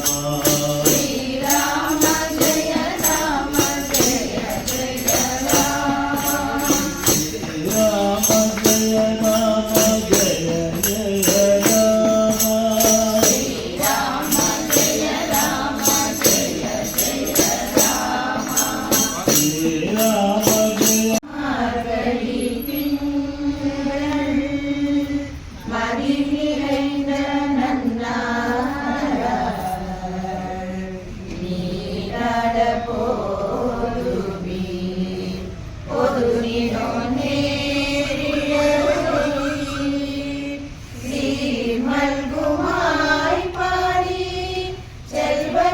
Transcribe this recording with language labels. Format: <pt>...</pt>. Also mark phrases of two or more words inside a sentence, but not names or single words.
<sa>श्रीराम जय राम जय जय राम, श्रीराम जय राम जय जय राम, श्रीराम जय राम जय जय राम, श्रीराम जय</sa> <ta>மார்கழி திங்கள் மதி நிறைந்த நன்னாளாய் நீராட போதுவீர் பொதுவினோ நேரிழவீர் சீர்மல்குமாய் பாடி செல்வ</ta>